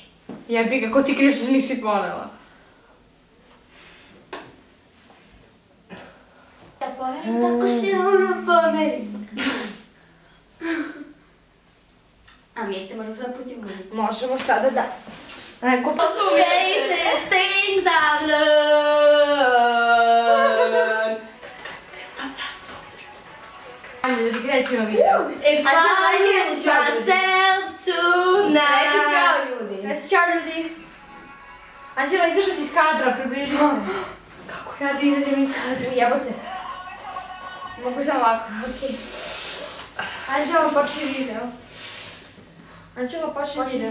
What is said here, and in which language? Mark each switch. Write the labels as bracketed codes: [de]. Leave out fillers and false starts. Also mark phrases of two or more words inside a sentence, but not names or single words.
[sr] Jebi ga, ko ti kriš da nisi ponela? Da pomerim tako silno pomerim. A Milice, možemo sada pustiti muziku? Možemo sada da... Neko pa... [en] Crazy things I've learned. [sr] Ajde, da krećemo video. [en] If I lose myself tonight. [sr] Reci čao ljudi. Reci čao ljudi. Anđela, izašla si iz kadra, približi se. Kako ja da izađem iz kadra? Jebote. Mogu samo ovako. Okej. Anđela, počni video. Anđela, počni video.